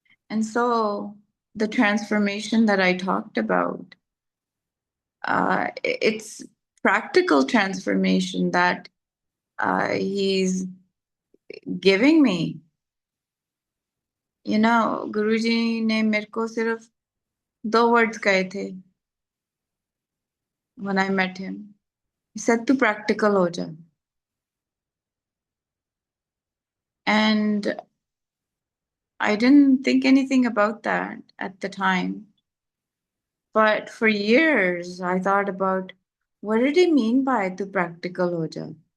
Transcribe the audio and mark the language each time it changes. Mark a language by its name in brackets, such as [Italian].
[English] And so the transformation that I talked about, it's practical transformation that he's giving me. [Hindi] गुरुजी ने मेरे को सिर्फ [English] 2 words [Hindi] कहे थे [English] when I met him. He said, [Hindi] "तू practical हो जा." [English] And I didn't think anything about that at the time. But for years, I thought about, what did he mean by [Hindi] "तू practical हो जा"?